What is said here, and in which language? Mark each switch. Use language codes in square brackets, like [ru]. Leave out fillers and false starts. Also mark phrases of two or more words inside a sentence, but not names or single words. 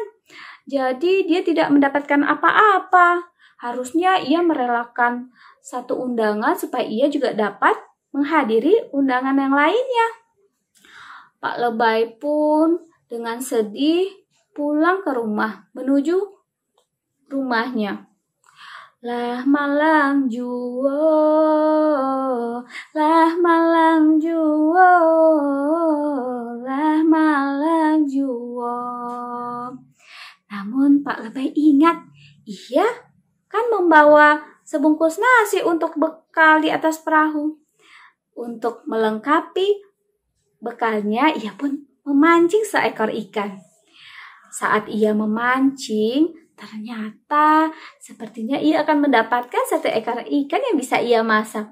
[id] Jadi dia tidak mendapatkan apa-apa. Harusnya ia merelakan 1 undangan supaya ia juga dapat menghadiri undangan yang lainnya. Pak Lebay pun dengan sedih pulang ke rumah menuju rumahnya. [min] Lah malang juwo, lah malang juwo, lah malang juwo. [id] Namun Pak Lebay ingat, ia kan membawa sebungkus nasi untuk bekal di atas perahu. Untuk melengkapi bekalnya, ia pun memancing seekor ikan. Saat ia memancing, ternyata sepertinya ia akan mendapatkan 1 ekor ikan yang bisa ia masak.